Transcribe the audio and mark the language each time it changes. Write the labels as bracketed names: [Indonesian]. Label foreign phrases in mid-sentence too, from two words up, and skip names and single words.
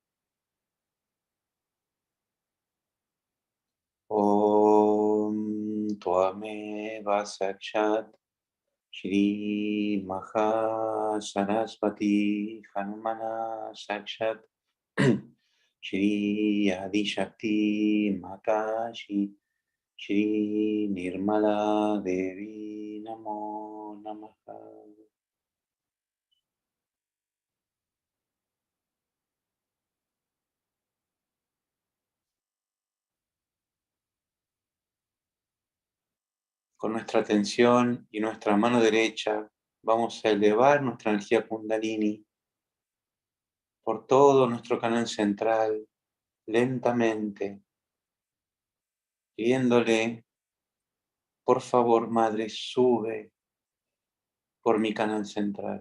[Sanskrit] Om Tvameva Sakshat Shri Mahasaraswati Hanumana Sakshat Shri Adi Shakti Matashi Shri Nirmala Devi Namo Namaha. [Spanish] Con nuestra atención y nuestra mano derecha vamos a elevar nuestra energía Kundalini por todo nuestro canal central, lentamente, pidiéndole, por favor, Madre, sube por mi canal central.